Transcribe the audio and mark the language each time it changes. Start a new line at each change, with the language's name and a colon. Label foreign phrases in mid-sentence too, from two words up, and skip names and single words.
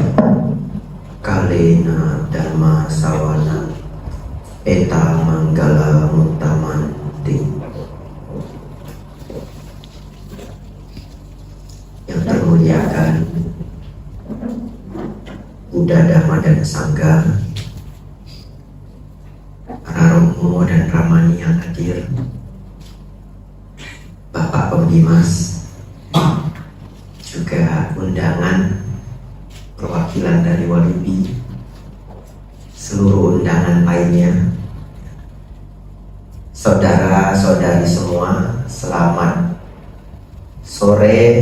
Pali: Kalena dhamma sawana eta manggala mutamanti.
Indonesian: Yang termuliakan Buddha, Dhamma, dan Sangha, para romo dan ramani yang hadir, Bapak Pembimas, juga undangan perwakilan dari Walibi, seluruh undangan lainnya, saudara-saudari semua, selamat sore.